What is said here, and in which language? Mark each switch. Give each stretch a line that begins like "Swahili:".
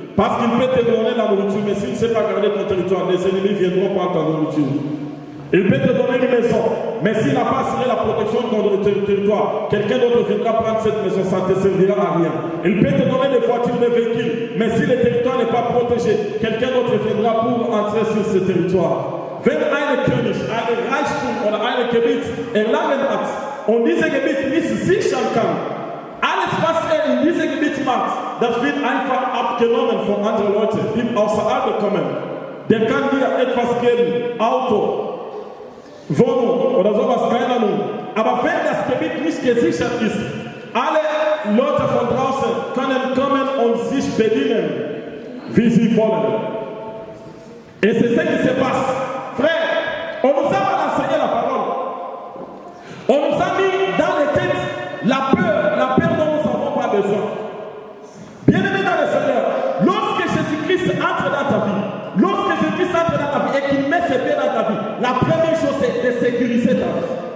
French: Parce qu'il peut te donner la nourriture, mais s'il ne sait pas garder ton territoire, les ennemis viendront prendre ta nourriture. Il peut te donner une maison, mais s'il n'a pas assuré la protection de ton territoire, quelqu'un d'autre viendra prendre cette maison, ça ne te servira à rien. Il peut te donner des voitures, des véhicules, mais si le territoire n'est pas protégé, quelqu'un d'autre viendra pour entrer sur ce territoire.
German: Wenn eine König, eine Reichtum oder eine Gebiet erlangen hat und dieses Gebiet nicht sichern kann, alles was in diesem Gebiet macht, das wird einfach abgenommen von anderen Leuten, die außerhalb kommen. Der kann dir etwas geben, Auto, Wohnung oder sowas, keine Ahnung. Aber wenn das Gebiet nicht gesichert ist, alle Leute von draußen können kommen und sich bedienen, wie sie wollen.
French: Et c'est ce qui se passe. Frère, on nous a enseigné la parole. On nous a mis dans les têtes la peur dont nous n'avons pas besoin. Bien-aimé dans le Seigneur, lorsque Jésus-Christ entre dans ta vie, lorsque Jésus-Christ entre dans ta vie et qu'il met ses pieds dans ta vie, la première chose c'est de sécuriser ta vie.